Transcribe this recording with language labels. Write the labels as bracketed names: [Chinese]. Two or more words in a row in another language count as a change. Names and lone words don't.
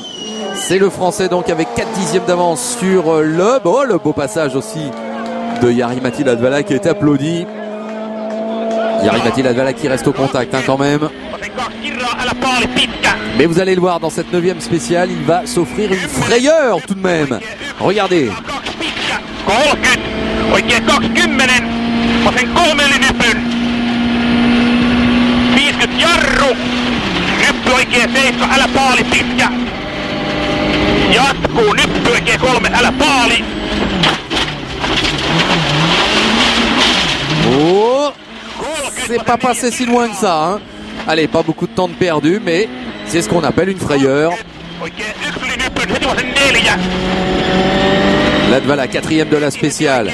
[French] C'est le Français donc avec 4 dixièmes d'avance sur Loeb. Oh, le beau passage aussi de Jari-Matti Latvala qui est applaudi. Jari-Matti Latvala qui reste au contact quand même. Mais vous allez le voir dans cette 9e spéciale, il va s'offrir une frayeur tout de même. Regardez. [Finnish] Oikein 20, vasen 3 eli nypyn. 50 jarru. Nyppy oikein 7, älä paali pitkä. Jatkuu, nyppy oikein 3, älä paali. [French] Oh, c'est pas passé si loin que ça, hein. Allez, pas beaucoup de temps de perdu, mais c'est ce qu'on appelle une frayeur. Latvala, 4e de la spéciale.